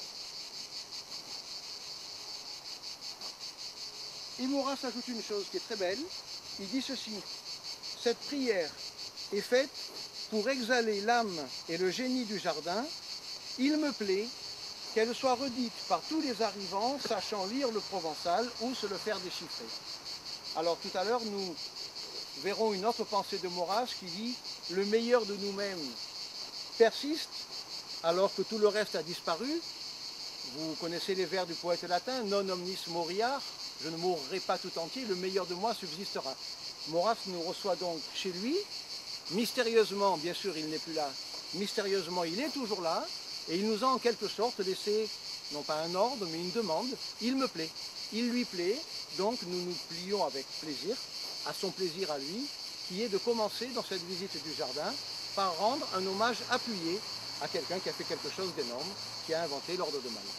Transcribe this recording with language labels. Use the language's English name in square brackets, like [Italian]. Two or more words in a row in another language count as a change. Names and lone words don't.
[French] Et Maurras ajoute une chose qui est très belle, il dit ceci: cette prière est faite pour exhaler l'âme et le génie du jardin, il me plaît qu'elle soit redite par tous les arrivants sachant lire le provençal ou se le faire déchiffrer. Alors tout à l'heure, nous verrons une autre pensée de Maurras qui dit « le meilleur de nous-mêmes persiste alors que tout le reste a disparu ». Vous connaissez les vers du poète latin « [Latin] non omnis moriar », [French] je ne mourrai pas tout entier, le meilleur de moi subsistera. Maurras nous reçoit donc chez lui, mystérieusement, bien sûr il n'est plus là, mystérieusement il est toujours là, et il nous a en quelque sorte laissé, non pas un ordre, mais une demande. Il me plaît, il lui plaît, donc nous nous plions avec plaisir, à son plaisir à lui, qui est de commencer dans cette visite du jardin par rendre un hommage appuyé à quelqu'un qui a fait quelque chose d'énorme, qui a inventé l'ordre de Malte.